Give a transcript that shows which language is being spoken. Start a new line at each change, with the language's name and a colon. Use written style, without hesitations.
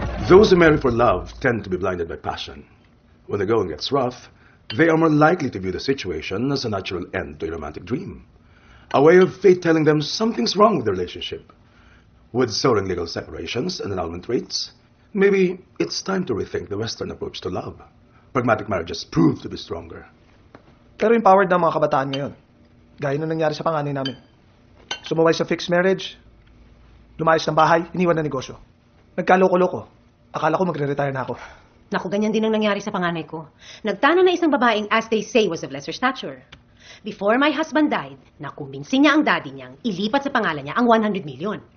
English: Those who marry for love tend to be blinded by passion. When the going gets rough, they are more likely to view the situation as a natural end to a romantic dream. A way of fate telling them something's wrong with the relationship. With soaring legal separations and annulment rates, maybe it's time to rethink the Western approach to love. Pragmatic marriages prove to be stronger.
Filipino: Pero empowered na ang mga kabataan ngayon. Gaya na nangyari sa panganay namin. Sumaway sa fixed marriage, lumayas ng bahay, iniwan na negosyo. Nagkaloko-loko. Akala ko magre-retire na ako. Naku, ganyan din ang nangyari sa panganay ko. Nagtana na isang babaeng,
English: as they say, was of lesser stature. Before my husband died,
Filipino: nakumbinsi niya ang daddy niyang ilipat sa pangalan niya ang 100 million.